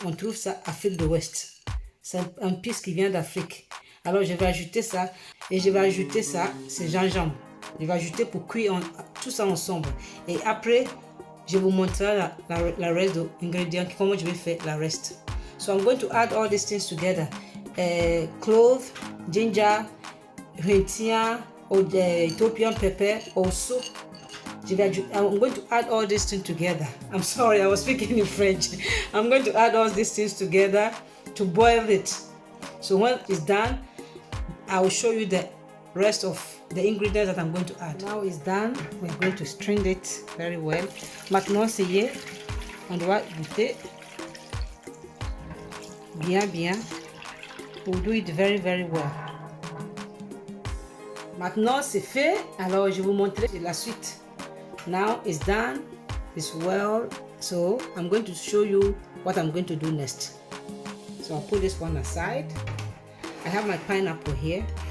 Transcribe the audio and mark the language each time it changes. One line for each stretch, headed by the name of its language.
French: On trouve ça en Afrique de l'Ouest. C'est un piste qui vient d'Afrique. Alors je vais ajouter ça et je vais ajouter ça, c'est gingembre. Je vais ajouter pour cuire tout ça ensemble. Et après, je vous montrerai la reste des ingrédients, comment je vais faire la reste.
English: So I'm going to add all these things together. Clove, ginger, rentia, or the Ethiopian pepper, also. I'm going to add all these things together. I'm sorry, I was speaking in French. I'm going to add all these things together to boil it. So when it's done, I will show you the rest of the ingredients that I'm going to add. Now it's done. We're going to strain it very well.
French: Maintenant c'est y est. On doit goûter bien pour
English: do it very well.
French: Maintenant c'est fait. Alors je vais vous montrer la suite.
English: Now it's done. It's well. So I'm going to show you what I'm going to do next. So I'll put this one aside. I have my pineapple here.